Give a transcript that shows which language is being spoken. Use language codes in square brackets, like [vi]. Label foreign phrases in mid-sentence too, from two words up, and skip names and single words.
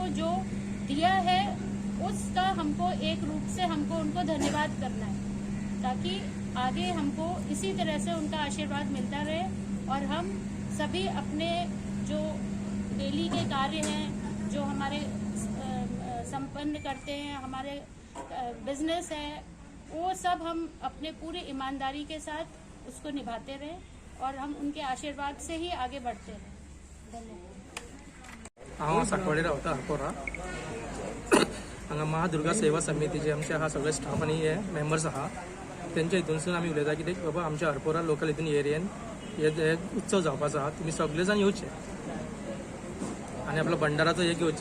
[hi] जो दिया है उसका हमको एक रूप से हमको उनको धन्यवाद करना है ताकि आगे हमको इसी तरह से उनका आशीर्वाद मिलता रहे और हम सभी अपने जो डेली के कार्य हैं जो हमारे संपन्न करते हैं, हमारे बिजनेस है, वो सब हम अपने पूरी ईमानदारी के साथ उसको निभाते रहें और हम उनके आशीर्वाद से ही आगे बढ़ते रहें। धन्यवाद। [kok] हांव साकवाडे रावता हरपोरा। हांगा महादुर्गा सेवा समितीचे आमचे हा सगळे स्टाफ आनी हे मेंबर्स आहा त्यांच्या हितूनसून आमी उलयता कित्याक बाबा आमच्या हरपोरा लोकल हितून एरियेन हे उत्सव जावपाचो आहा, तुमी सगळे जाण येवचे आनी आपलो भंडाराचो हे घेवचो।